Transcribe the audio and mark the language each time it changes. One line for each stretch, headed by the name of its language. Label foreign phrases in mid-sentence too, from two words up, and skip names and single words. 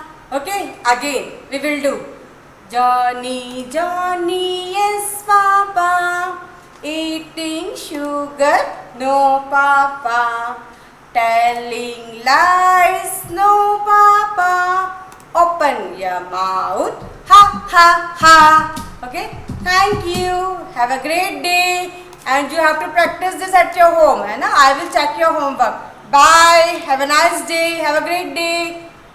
English: Okay, again we will do. Johnny, Johnny, yes, Papa. Eating sugar, no, Papa. Telling lies, no, Papa. Open your mouth. Ha ha ha. Okay, thank you. Have a great day. And you have to practice this at your home,
Hindi: है ना?
English: I will check your homework. Bye. Have a nice day. Have a great day.